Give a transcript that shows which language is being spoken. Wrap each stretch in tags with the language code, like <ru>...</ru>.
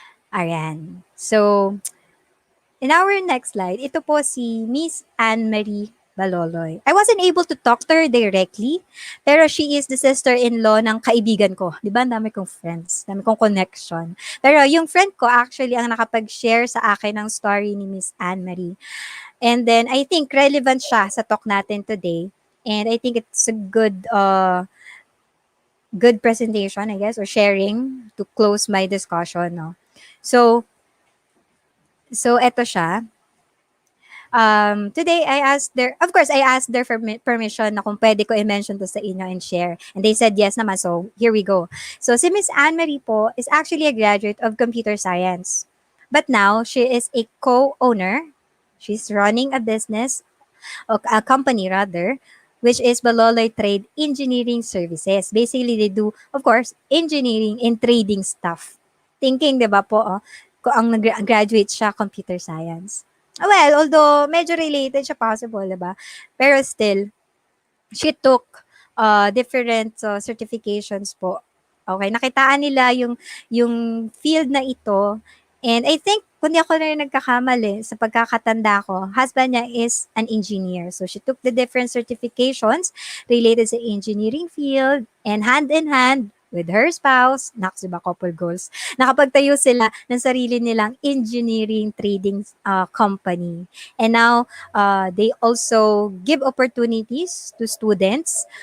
<tl>Ayan. So, in our next slide, ito po si Miss Anne-Marie Baloloy.</tl> <en>I wasn't able to talk to her directly, pero she is the sister-in-law</en> <tl>ng kaibigan ko. Di ba? Ang dami kong friends, dami kong connection. Pero yung friend ko actually ang nakapag-share sa akin ng story ni Miss Anne-Marie.</tl> <en>And then, I think relevant siya sa talk natin today. And I think it's a good presentation, I guess, or sharing to close my discussion. No? So eto siya. Today, of course, I asked their permission</en> <tl>na kung pwede ko i-mention to sa inyo</tl> <en>and share. And they said yes naman, so here we go. So, si Miss Anne-Marie po is actually a graduate of computer science. But now, she is a co-owner. She's running a business, or a company rather, which is Baloloy Trade Engineering Services. Basically, they do, of course, engineering and trading stuff.</en> <tl>Thinking, di ba po, kung ang graduate siya, computer science.</tl> <en>Well, although medyo related siya possible, di ba? Pero still, she took different certifications po.</en> <tl>Okay, nakitaan nila yung field na ito. And I think, kung di ako na rin nagkakamali, sa pagkakatanda ko, husband niya</tl> <en>is an engineer. So she took the different certifications related sa engineering field, and hand in hand with her spouse,</en> <tl>naks, diba,</tl> <en>couple goals,</en> <tl>nakapagtayo sila ng sarili nilang</tl> <en>engineering trading company. And now, they also give opportunities to students.</en>